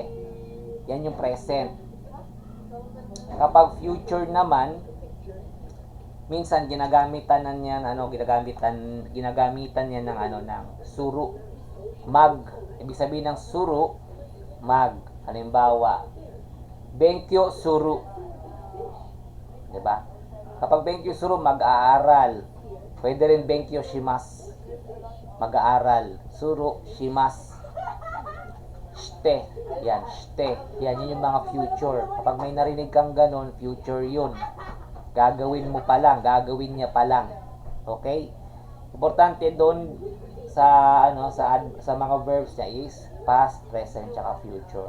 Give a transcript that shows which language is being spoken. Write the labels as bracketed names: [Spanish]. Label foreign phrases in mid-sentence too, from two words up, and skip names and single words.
[Filipino] Yan yung present. Kapag future naman, minsan ginagamitan niyan ng suru, mag. Ibig sabihin ng suru, mag. Halimbawa, [Japanese] 勉強する. [Filipino] 'Di ba? Kapag [Japanese] 勉強する, [Filipino] mag-aaral. Pwede rin [Japanese] 勉強します, [Filipino] mag-aaral. [Japanese] するします. [Filipino] Shite. Yan, shite. Yan, yun yung mga future. Kapag may narinig kang ganun, future yun. Gagawin mo pa lang, gagawin niya pa lang. Okay? Importante doon sa mga verbs niya [English] is past, present, [Filipino] tsaka future.